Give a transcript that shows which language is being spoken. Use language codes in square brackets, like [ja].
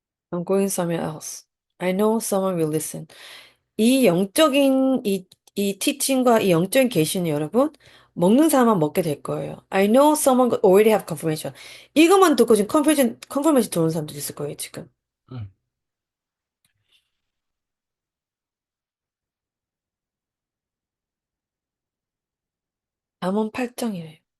[en] I'm going somewhere else. I know someone will listen. [ko] 이 영적인 이 티칭과 이 영적인 계시는 여러분 먹는 사람만 먹게 될 거예요. [en] I know someone already have confirmation. [ko] 이것만 듣고 지금 컨퍼메이션 들어오는 사람도 있을 거예요, 지금. 음. 잠언 8장이래요.